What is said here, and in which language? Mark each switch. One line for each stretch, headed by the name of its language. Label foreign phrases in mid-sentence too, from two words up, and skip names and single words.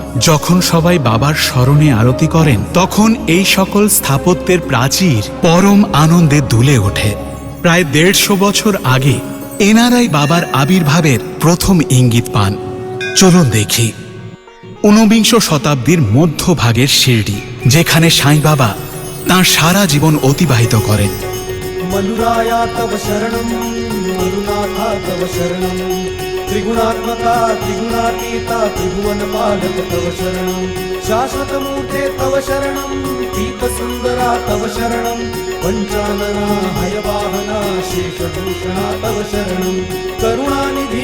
Bangla: যখন সবাই বাবার স্মরণে আরতি করেন তখন এই সকল স্থাপত্যের প্রাচীর পরম আনন্দে দুলে ওঠে। প্রায় 150 বছর আগে এনারাই বাবার আবির্ভাবের প্রথম ইঙ্গিত পান। চলুন দেখি 19বিংশ শতাব্দীর মধ্যভাগের শিরডি, যেখানে সাই বাবা তাঁর সারা জীবন অতিবাহিত করেন।
Sanskrit: मनुराया तव शरणं मनुनाथा तव शरणं त्रिगुणात्मका त्रिगुणातीता त्रिभुवनपालक तव शरणं शाश्वतमूर्ते तव शरणं दीपसुन्दरा तव शरणं पञ्चानना हयवाहना शेषभूषणा तव शरणं करुणानिधि